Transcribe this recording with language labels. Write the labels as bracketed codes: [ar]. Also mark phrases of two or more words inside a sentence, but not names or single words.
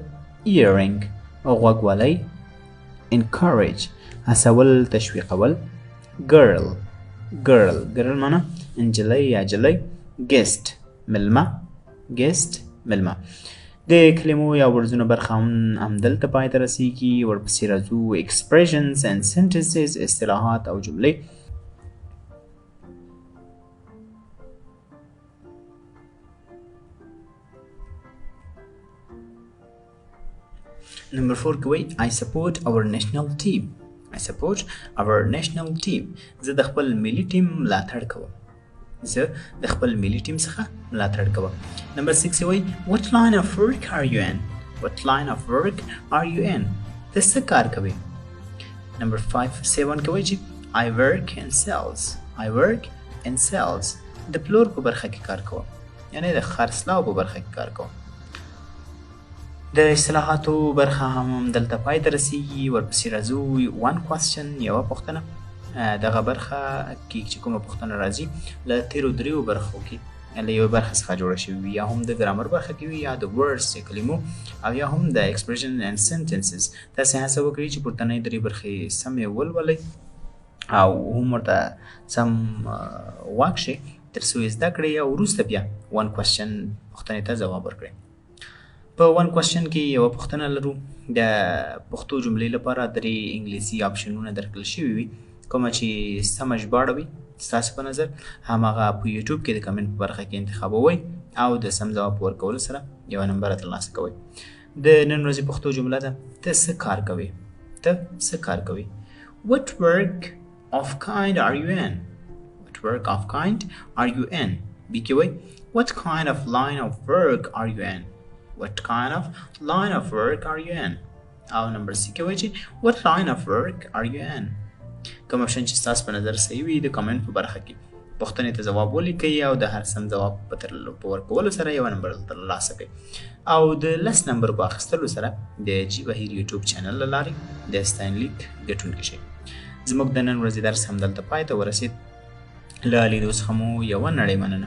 [ps] earring غوږوالی. encourage هڅول تشویقول. girl معنا انجلی یا جلی. guest ملمه. د کلمو یا ورځونو برخه هم دلته پای ته رسیږي. ورپسې راځو [en] expressions and sentences [ps] اصطلاحات او جملې. نمبر 4 کې وایي [en] I support our national team. [ps] زه د خپل ملي ټیم ملاتړ کوم. نمبر 6 وایي [en] what line of work are you in. [ps] ته څه کار کوي؟ نمبر 7 کې وایي چې [en] I work in sales. [ps] د پلور په برخه کې کار کوم، یعنی د خرڅلاو په برخه کې کار کوم. د اصطلاحاتو برخه هم دلته پای ته رسیږي. ورپسې راځو [en] one question [ps] یوه پوښتنه. دغه برخه کې چې کومه پوښتنه راځي له تیرو دریو برخو کې له یوې برخې څخه جوړه شوې وي، یا هم د ګرامر برخه کې وي، یا د words د کلمو، او یا هم د [en] expression and sentences. [ps] تاسې هڅه وکړئ چې پورتنۍ درې برخې سمې ولولئ او هم ورته سم واک شي. تر څو یې زده کړئ او وروسته بیا [en] one question [ps] پوښتنې ته ځواب ورکړئ. په [en] one question [ps] کې یوه پوښتنه لرو. د پښتو جملې لپاره 3 انګلیسي آپشنونه درکړل شوي وي. کومه چې سمه ژباړه وي ستاسو په نظر هماغه په یوټیوب کې د کمنټ په برخه کې انتخابوئ او د سم ځواب په ورکولو سره یوه نمبر ترلاسه کوئ. د نن ورځې پښتو جمله ده ته څه کار کوې؟ ته څه کار کوې؟ [en] What work of kind are you in? What work of kind are you in? B [ps] کې وایي [en] What kind of line of work are you in? What kind of line of work are you in? [ps] او نمبر C کې وایي چې [en] What line of work are you in? [ps] کوم اپشن چې ستاسو په نظر صحیح وي د کمنټ په برخه کې پوښتنې ته ځواب ولیکئ او د هر سم ځواب په ورکولو سره یوه نمبر ترلاسه کړئ او د 10 نمبر په اخیستلو سره د جي بهیر یوټیوب چینل له لارې د ستاینلیک ګټونکي شئ. زموږ د نن ورځې درس همدلته پای ته ورسید. له لیدو څخه مو یوه نړۍ مننه.